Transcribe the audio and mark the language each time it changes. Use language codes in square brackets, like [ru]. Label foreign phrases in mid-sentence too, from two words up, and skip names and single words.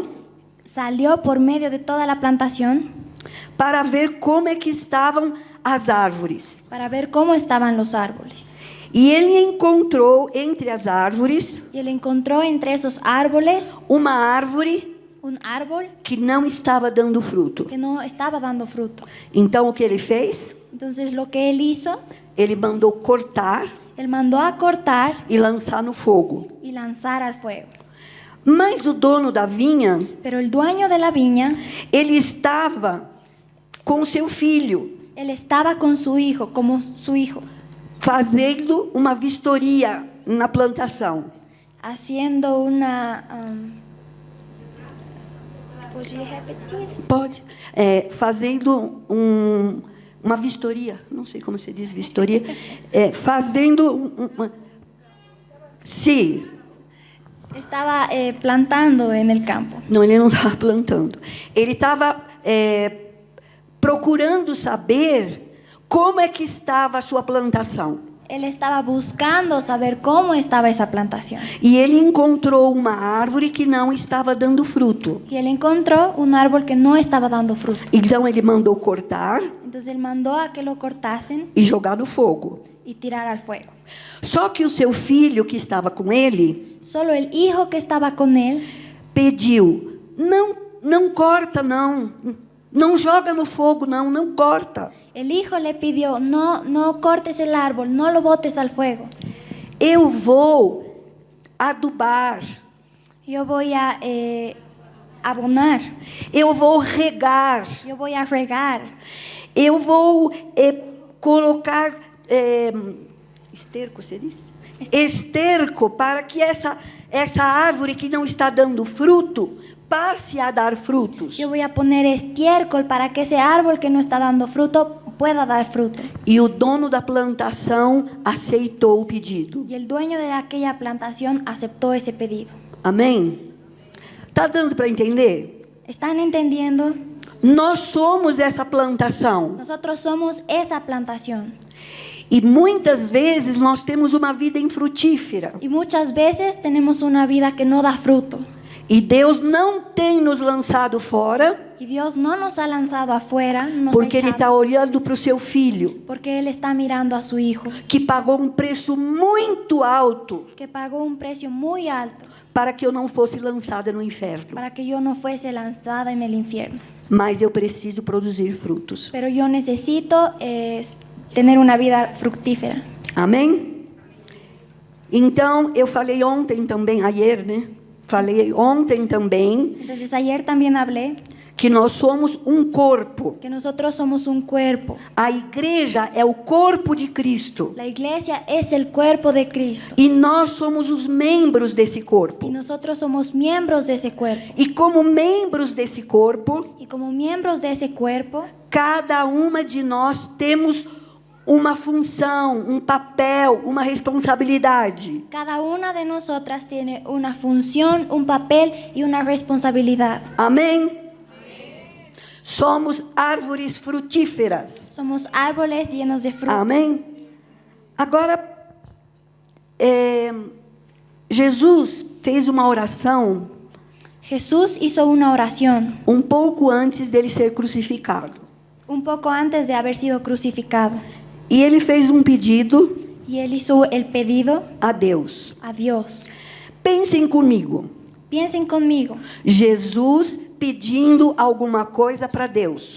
[es] Salió por medio de toda la plantación. [pt] Para ver como é que estavam as árvores. [es] Para ver cómo estaban los árboles. [pt] E ele encontrou entre as árvores. [es] Y él encontró entre esos árboles. [pt] Uma árvore. [es] un árbol [pt] que não estava dando fruto. [es] que no estaba dando fruto. [pt] Então o que ele fez? [es] Entonces lo que él hizo, [pt] Ele mandou cortar [es] él mandó a cortar [pt] e lançar no fogo. [es] y lanzar al fuego. [pt] Mas o dono da vinha, [es] Pero el dueño de la viña, [pt] ele estava com seu filho, [es] él estaba con su hijo, como su hijo, [pt] fazendo uma vistoria na plantação. [es] haciendo una... ¿Podría repetir? [pt] Pode. Fazendo uma vistoria. Não sei como se diz vistoria. Fazendo uma... Sim. [es] Estaba plantando en el campo. [pt] Não, ele não estava plantando. Ele estava procurando saber como é que estava a sua plantação. [es] Él estaba buscando saber cómo estaba esa plantación. [pt] E ele encontrou uma árvore que não estava dando fruto. [es] Y él encontró un árbol que no estaba dando fruto. [pt] Então ele mandou cortar [es] Entonces él mandó a que lo cortasen [pt] e jogar no fogo. [es] y tirar al fuego. [pt] Só que o seu filho que estava com ele [es] Solo el hijo que estaba con él [pt] pediu: não corta, não joga no fogo, não corta. [es] el hijo le pidió, no cortes el árbol, no lo botes al fuego. [pt] Eu vou adubar, [es] Yo voy a abonar, [pt] eu vou regar, [es] yo voy a regar, [pt] eu vou colocar esterco, você disse? Esterco, para que essa árvore que não está dando fruto passe a dar frutos. [es] yo voy a poner estiércol para que ese árbol que no está dando fruto pueda dar fruto. [pt] E o dono da plantação aceitou o pedido. [es] Y el dueño de aquella plantación aceptó ese pedido. [pt] Amém? Tá dando para entender? [es] ¿Están entendiendo? [pt] Nós somos essa plantação. [es] Nosotros somos esa plantación. [pt] E muitas vezes nós temos uma vida infrutífera. [es] Y muchas veces tenemos una vida que no da fruto. [pt] E Deus não tem nos lançado fora, [es] Y Dios no nos ha lanzado afuera, no nos ha [pt] porque Ele [es] echado, [pt] está olhando para o seu filho, [es] porque Él está mirando a su hijo, [pt] que pagou um preço muito alto [es] que pagó un precio muy alto [pt] para que eu não fosse lançada no inferno. [es] para que yo no fuese lanzada en el infierno. [pt] Mas eu preciso produzir frutos. [es] Pero yo necesito tener una vida fructífera. [pt] Amém? Então, eu falei ontem também, ayer, né? Falei ontem também [es] Entonces ayer también hablé [pt] que nós somos um corpo. [es] que nosotros somos un cuerpo. [pt] A igreja é o corpo de Cristo. [es] La iglesia es el cuerpo de Cristo. [pt] E nós somos os membros desse [es] Y [pt] corpo. [es] nosotros somos miembros de ese cuerpo. [pt] E como membros desse corpo, [es] Y como miembros de ese cuerpo, [pt] cada uma de nós temos uma função, um papel, uma responsabilidade. [es] cada una de nosotras tiene una función, un papel y una responsabilidad. [pt] Amém? Somos árvores frutíferas. [es] Somos árboles llenos de fruto. [pt] Amém? Agora, Jesus fez uma oração [es] Jesús hizo una oración [pt] um pouco antes dele ser crucificado. [es] un poco antes de haber sido crucificado. [pt] E ele fez um pedido [es] Y él hizo el pedido [pt] a Deus. [es] a Dios. [pt] Pensem comigo. [es] Piensen conmigo. [pt] Jesus pedindo alguma coisa para Deus.